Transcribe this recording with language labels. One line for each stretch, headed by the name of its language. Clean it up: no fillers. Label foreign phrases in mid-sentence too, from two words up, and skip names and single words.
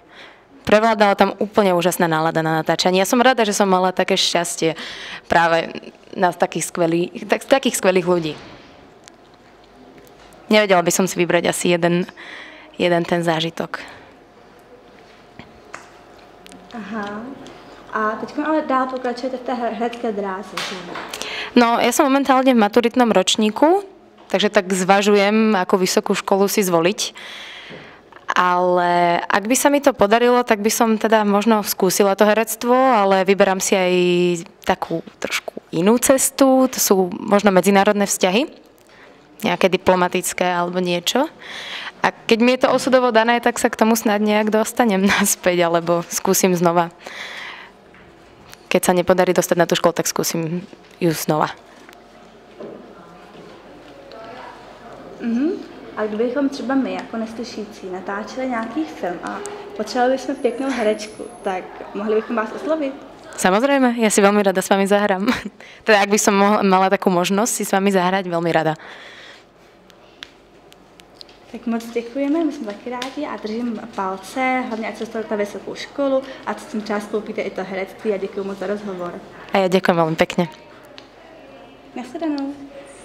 Slovak: Prevládala tam úplne úžasná nálada na natáčanie. Ja som rada, že som mala také šťastie práve na takých skvelých ľudí. Nevedela by som si vybrať asi jeden ten zážitok. Aha.
Czech: A teď ale dál pokračujete v té herecké dráze, že?
Slovak: No, ja som momentálne v maturitnom ročníku, takže tak zvažujem, ako vysokú školu si zvoliť. Ale ak by sa mi to podarilo, tak by som teda možno skúsila to herectvo, ale vyberám si aj takú trošku inú cestu. To sú možno medzinárodné vzťahy, nejaké diplomatické alebo niečo. A keď mi je to osudovo dané, tak sa k tomu snad nejak dostanem naspäť, alebo skúsim znova. Keď sa nepodarí dostať na tú školu, tak skúsim ju znova.
Czech: A kdybychom třeba my, jako neslyšící, natáčeli nějaký film a potřebovali bychom pěknou herečku, tak mohli bychom vás oslovit?
Slovak: Samozrejme, ja si veľmi rada s vami zahrám. Teda ak by som mala takú možnosť si s vami zahrať, veľmi rada.
Czech: Tak moc děkujeme, my jsme taky rádi a držím palce, hlavně ať se dostanete na vysokou školu a s tím třeba skoupíte i to herectví a děkuji moc za rozhovor.
Slovak: A ja ďakujem veľmi pekne. Nasledanou.